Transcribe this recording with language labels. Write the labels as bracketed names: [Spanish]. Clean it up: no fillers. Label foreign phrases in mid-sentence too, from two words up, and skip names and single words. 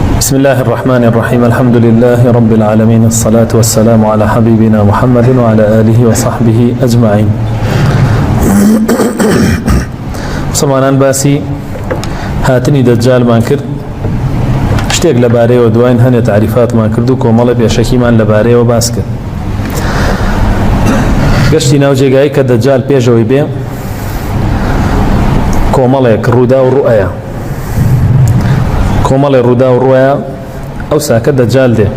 [Arabic] بسم الله الرحمن الرحيم. الحمد لله رب العالمين، الصلاة والسلام على حبيبنا محمد وعلى آله وصحبه أجمعين. [Central Kurdish] مسلمانان باسی هاتنی دجال مان کرد، شتێک لەبارەیەوە دوایین هەنێ تعریفاتمان کرد و کۆمەڵی پێشەکیمان لەبارەیەوە باس کرد. گەشتی ناو جێگایی کە دەجال پێشەوەی بێ کۆمەڵێک ڕوودا و ڕوئەیە، کۆمەڵێ ڕوودا و ڕوئەیە ئەو ساکە دەجال دێ.